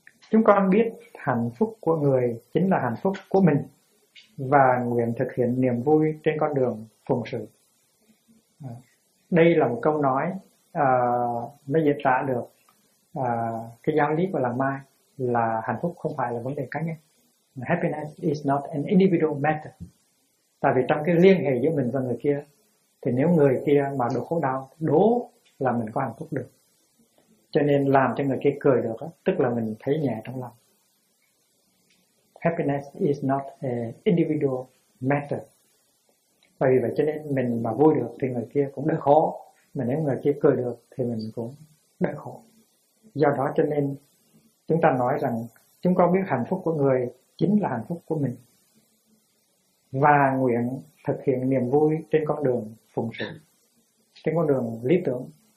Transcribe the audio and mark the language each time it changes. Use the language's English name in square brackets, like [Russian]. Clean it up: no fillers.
[Vietnamese] Chúng con biết hạnh phúc của người chính là hạnh phúc của mình và nguyện thực hiện niềm vui trên con đường phụng sự. Đây là một câu nói nó diễn tả được cái giáo lý của Lạc Mai là hạnh phúc không phải là vấn đề cá nhân. [English] Happiness is not an individual matter. [Vietnamese] Tại vì trong cái liên hệ giữa mình và người kia thì nếu người kia mà đủ khổ đau đố là mình có hạnh phúc được. Cho nên làm cho người kia cười được tức là mình thấy nhẹ trong lòng. [English] Happiness is not an individual matter. [Vietnamese] Bởi vì vậy cho nên mình mà vui được thì người kia cũng đỡ khổ. Mà nếu người kia cười được thì mình cũng đỡ khổ. Do đó cho nên chúng ta nói rằng chúng con biết hạnh phúc của người chính là hạnh phúc của mình. Và nguyện thực hiện niềm vui trên con đường phụng sự, trên con đường lý tưởng.